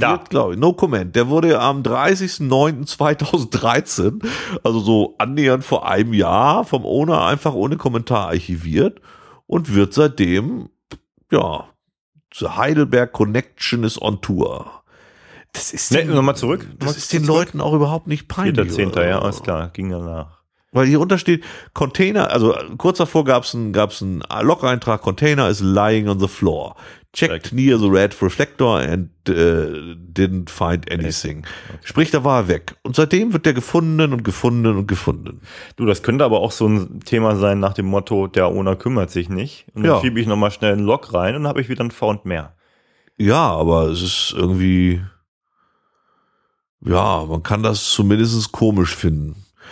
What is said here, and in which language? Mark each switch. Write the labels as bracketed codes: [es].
[de] Archiviert, glaube ich. No comment. Der wurde am 30.09.2013, also so annähernd vor einem Jahr, vom Owner einfach ohne Kommentar archiviert und wird seitdem, ja, zur Heidelberg Connection ist on Tour. Das ist. Nee, nochmal zurück. Das ist den Leuten auch überhaupt nicht peinlich. 4.10., ja, alles klar, ging danach. Weil hier unter steht Container, also kurz davor gab's einen Log-Eintrag, [en] Container is lying on the floor. Checked near the red reflector and didn't find anything. [de] Okay. Sprich, da war er weg. Und seitdem wird der gefunden. Du, das könnte aber auch so ein Thema sein nach dem Motto, der Owner kümmert sich nicht. Und dann schiebe ich nochmal schnell einen Log rein und habe ich wieder ein Found mehr. Ja, aber es ist irgendwie, Ja, man kann das zumindest komisch finden.